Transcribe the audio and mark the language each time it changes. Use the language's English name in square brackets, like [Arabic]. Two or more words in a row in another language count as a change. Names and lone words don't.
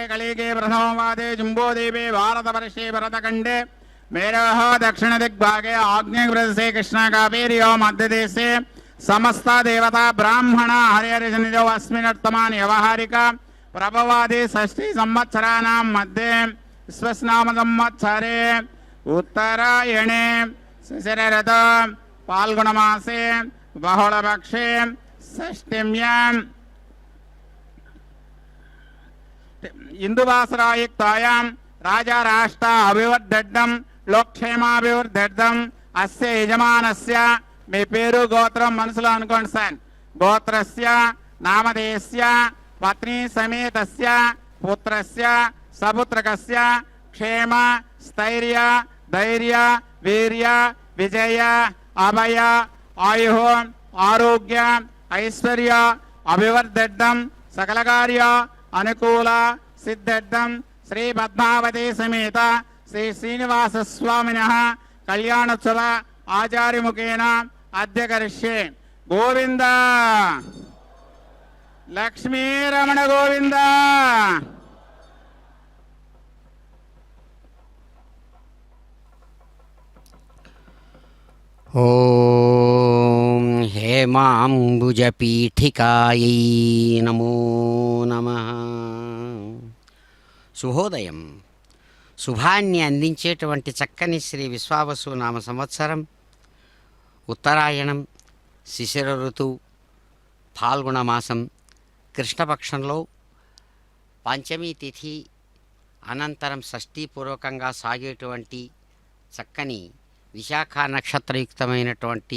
[Sanskrit] उत्तरदिगे प्रथमवादे जम्बूद्वीपे भारतवर्षे भरतखण्डे मेरः दक्षिणदिग्भागे आग्नेयप्रदेशे कृष्णाकावेर्यो मध्यदेशे समस्त देवता ब्राह्मण हरिहरजनिजो अस्मिन्नर्थमान् व्यवहारिक प्रभवादि षष्ठी संवत्सराणां मध्ये विश्वस्नाम संवत्सरे उत्तरायणे शिशिरऋतु फाल्गुणमासे बहुलपक्षे षष्ठीम्यां इंदुवासरायुक्तायां राजा राष्ट्र अभिवर्धड्डं लोकक्षेमाभिवृद्ध्यर्थं अस्य यजमानस्य [Telugu] మీ పేరు గోత్రం మనసులో అనుకోండి సార్. [Sanskrit] గోత్రస్య నామధేయస్య పత్ని సమేతస్య పుత్రస్య సపుత్రకస్య క్షేమ స్థైర్య ధైర్య వీర్య విజయ అభయ ఆయు ఆరోగ్య ఐశ్వర్య అభివర్ధడ్డం సకల కార్య అనుకూల సిద్ధడ్డం శ్రీ పద్మావతి సమేత శ్రీ శ్రీనివాస స్వామినః కళ్యాణోత్సవ आचार्यमुखेन अद्य करिष्ये. गोविंद लक्ष्मीरमण गोविंद. ओम हेमांबुजपीठिकायै नमो नमः. [Telugu] శుభోదయం. శుభాన్ని అందించేటువంటి చక్కని శ్రీ విశ్వావసు నామ సంవత్సరం ఉత్తరాయణం శిశిర ఋతువు ఫాల్గుణ మాసం కృష్ణపక్షంలో పంచమీ తిథి అనంతరం షష్ఠీపూర్వకంగా సాగేటువంటి చక్కని విశాఖ నక్షత్రయుక్తమైనటువంటి